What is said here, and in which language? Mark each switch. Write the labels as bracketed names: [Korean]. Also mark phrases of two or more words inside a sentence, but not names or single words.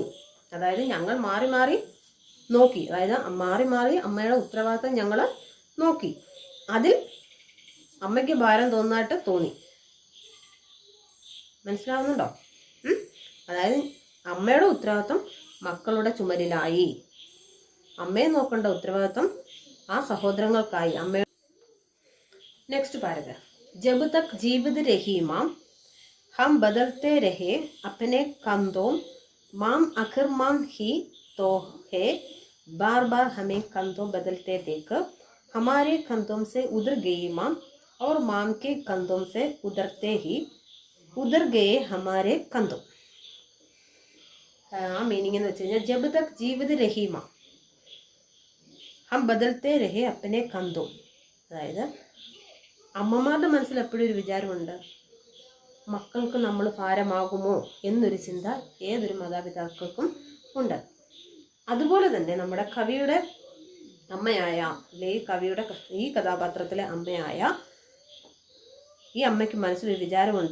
[Malayalam] അതായത് ഞങ്ങൾ മാറി മാറി നോക്കി, അതായത് മാറി മാറി അമ്മയുടെ ഉത്തരവാദിത്തം ഞങ്ങൾ നോക്കി, അതിൽ അമ്മയ്ക്ക് ഭാരം തോന്നായിട്ട് തോന്നി. മനസ്സിലാവുന്നുണ്ടോ? അതായത് അമ്മയുടെ ഉത്തരവാദിത്തം മക്കളുടെ ചുമലിലായി, അമ്മയെ നോക്കേണ്ട ഉത്തരവാദിത്തം ആ സഹോദരങ്ങൾക്കായി. അമ്മയുടെ [English] next paragraph. [Hindi] जब तक जीवित रही माम हम बदलते रहे अपने कंधों, माम आखिर माम ही तो है, बार बार हमें कंधों बदलते देख हमारे कंधों से उधर गई माम और माम के कंधों से उधरते ही उधर गए हमारे कंधों. मीनिंग [Malayalam] എന്ന് വെച്ച് കഴിഞ്ഞാൽ [Hindi] जब तक जीवित रही माम हम बदलते रहे अपने कंधों, [Malayalam] അതായത് അമ്മമാരുടെ മനസ്സിൽ എപ്പോഴും ഒരു വിചാരമുണ്ട്, മക്കൾക്ക് നമ്മൾ ഭാരമാകുമോ എന്നൊരു ചിന്ത ഏതൊരു മാതാപിതാക്കൾക്കും ഉണ്ട്. അതുപോലെ തന്നെ നമ്മുടെ കവിയുടെ അമ്മയായ, അല്ലെ ഈ കഥാപാത്രത്തിലെ അമ്മയായ ഈ അമ്മയ്ക്ക് മനസ്സിലൊരു വിചാരമുണ്ട്.